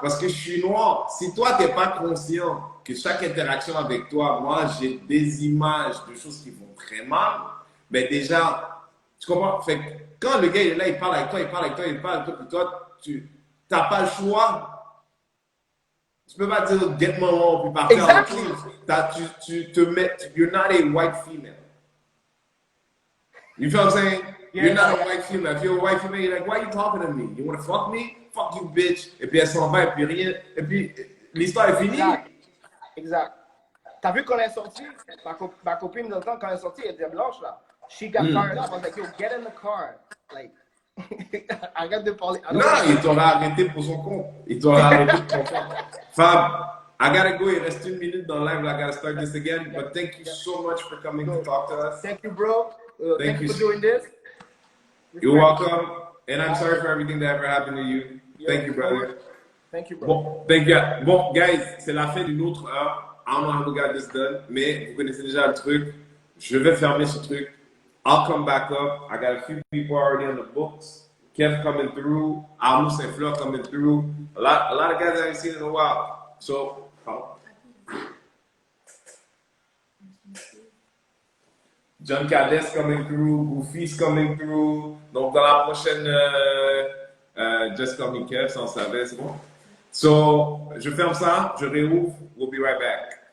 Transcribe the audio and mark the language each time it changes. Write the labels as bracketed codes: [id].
[fr] Parce que je suis noir. Si toi, t'es pas conscient que chaque interaction avec toi, moi, j'ai des images de choses qui vont très mal, ben déjà, tu comprends? Fait que quand le gars il est là, il parle avec toi, puis toi, tu n'as pas le choix. Tu peux pas dire [en] get my law [fr] puis partir. [en] Exactly. [fr] Tu te mets, [en] you're not a white female. You feel what I'm saying? Yeah. You're not a white female. If you're a white female, you're like, why are you talking to me? You want to fuck me? Fuck you, bitch. [fr] Et puis elle s'en va, et puis rien. Et puis l'histoire est finie. Exact. T'as vu quand elle est sortie? Ma copine, dans le temps, quand elle est sortie, elle était blanche, là. [en] She got fired up. I was like, yo, get in the car. [fr] Like, arrête de parler. Non, il t'aurait arrêté pour son compte. Il t'aurait arrêté pour son compte. Fab, [en] I gotta go. [fr] Il reste 1 minute dans le live. [en] I gotta start this again. But thank you so much for coming to talk to us. Thank you, bro. Thank you for doing this. You're welcome. And I'm sorry for everything that ever happened to you. Thank you, brother. Thank you, bro. Bon, thank you. [fr] Bon, guys, c'est la fin d'une autre heure. [en] I don't know how we got this done. [fr] Mais vous connaissez déjà le truc. Je vais fermer ce truc. [en] I'll come back up. I got a few people already on the books. Kev coming through. Arnaud Saint-Fleur coming through. A lot of guys I haven't seen in a while. So, John Cades coming through. Goofy's coming through. [fr] Donc, dans la prochaine Just Call Me Kev, ça on savait, c'est bon. So, je ferme ça. Je réouvre. [en] We'll be right back.